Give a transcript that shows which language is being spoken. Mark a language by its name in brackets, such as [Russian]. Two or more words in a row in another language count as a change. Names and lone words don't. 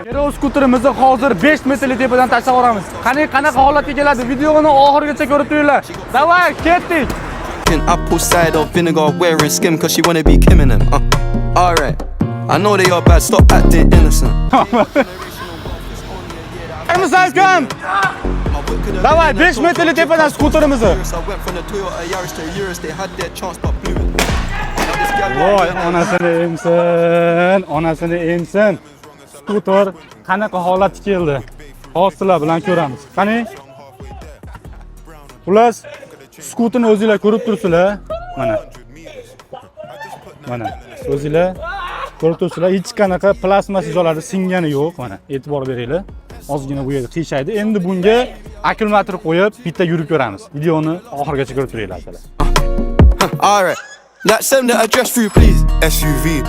[Uzbek] skuterimizni hozir 5 metrli tepadan tashlab yuboramiz. Qanaqa holatga keladi? Videoni oxirigacha ko'rib turinglar. Davay, ketdik. [English] Apple cider vinegar wearing skim cause she wanna be Kim in them. Alright. I know they are bad, stop acting innocent. Kim? [Uzbek] Davay, 5 metrli tepadan skuterimizni. [English] I went from the Toyota Yaris to Urus, they had their chance but blew it. [Uzbek] Voy, onasini emsin. Skuter qanaqa holatga keldi? Hozirlar bilan ko'ramiz. Qani? Xullas, skuterni o'zingizlar ko'rib turibsizlar. Mana. O'zingizlar ko'rib turibsizlar. Hech qanaqa plastmas jo'lari singani yo'q, mana. E'tibor beringlar. Ozgina bu yerda qiyshaydi. Endi bunga akkumulyator qo'yib, bitta yurib ko'ramiz. Videoni oxirigacha ko'rib turinglar. [English] Alright. Like send the address through please. SUV.